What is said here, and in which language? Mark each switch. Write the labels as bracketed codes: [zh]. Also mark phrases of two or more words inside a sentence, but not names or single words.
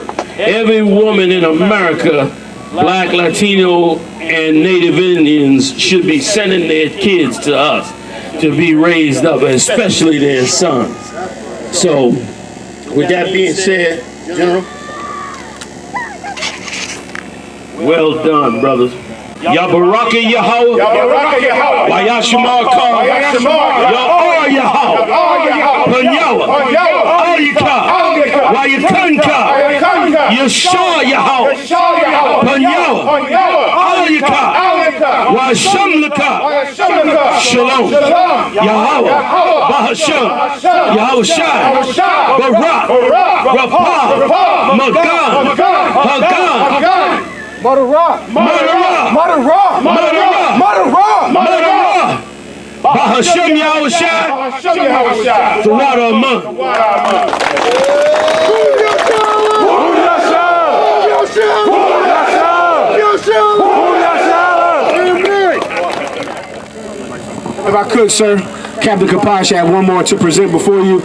[en] Every woman in America, Black, Latino, and Native Indians, should be sending their kids to us to be raised up, especially their sons. So, with that being said, General, well done, brothers. Yabaraka Yahweh, Wayashimar Khan, Ya'or Yahweh, Panyawa, Aliyaka, Wayakanka, Yashar Yahweh, Panyawa, Aliyaka, Washamlaka, Shalom, Yahweh, Bahasham, Yahushai, Barak, Rapah, Magan, Hagan, Madarah, Bahashem Yahushai, the water of month. If I could, sir, Captain Kapash had one more to present before you.